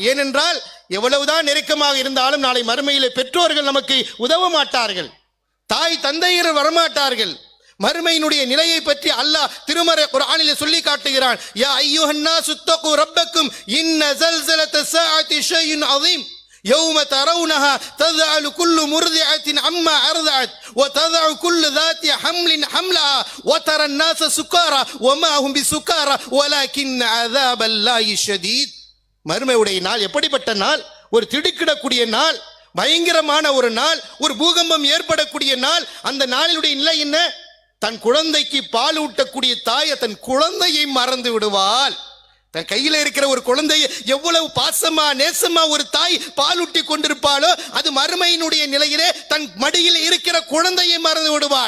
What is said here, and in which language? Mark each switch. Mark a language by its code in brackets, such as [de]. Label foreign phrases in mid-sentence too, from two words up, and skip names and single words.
[ta] ஏனென்றால் எவ்வளவுதான் நெருக்கமாக இருந்தாலும் நாளை மறுமையிலே பெற்றோர்கள் நமக்கு உதவ மாட்டார்கள், தாய் தந்தையர் வரமாட்டார்கள். மறுமையினுடைய நிலையை பற்றி அல்லாஹ் திருமறை குர்ஆனிலே சொல்லி காட்டுகிறான். [ar] يا أيها الناس اتقوا ربكم إن زلزلة الساعة شيء عظيم يوم ترونها تذعل كل مرضعة عما أرضعت وتضع كل ذات حمل حملها وترى الناس سكارى وما هم بسكارى ولكن عذاب الله شديد. [ta] மறுமையுடைய நாள் எப்படிப்பட்ட நாள்? ஒரு திடுக்கிடக்கூடிய நாள், பயங்கரமான ஒரு நாள், ஒரு பூகம்பம் ஏற்படக்கூடிய நாள். அந்த நாளினுடைய நிலை என்ன? தன் குழந்தைக்கு பால் ஊட்டக்கூடிய தாய் தன் குழந்தையை மறந்து விடுவாள். தன் கையில இருக்கிற ஒரு குழந்தையை எவ்வளவு பாசமா நேசமா ஒரு தாய் பாலூட்டி கொண்டிருப்பாளோ அது மறுமையினுடைய நிலையிலே தன் மடியில் இருக்கிற குழந்தையை மறந்து விடுவாள்.